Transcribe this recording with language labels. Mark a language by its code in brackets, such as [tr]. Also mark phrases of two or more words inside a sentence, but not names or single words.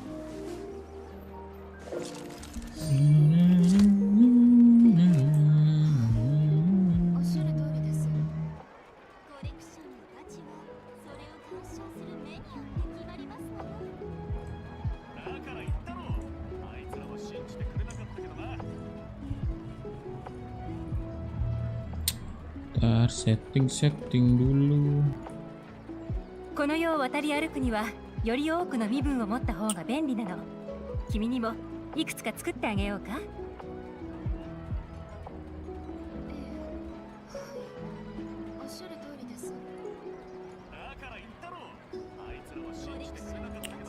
[ja] おっしゃる通りです。コレクションの価値はそれを鑑賞する目によって決まりますのよ。だから言ったろ、あいつらは信じてくれなかったけどな。 [id] Ntar setting dulu. [ja] この世を渡り歩くにはより多くの身分を持った方が便利なの。君にもいくつか作ってあげようか。ええ、はい。おっしゃる通りです。だから言ったろ、あいつらは信じてくれなかったけどな。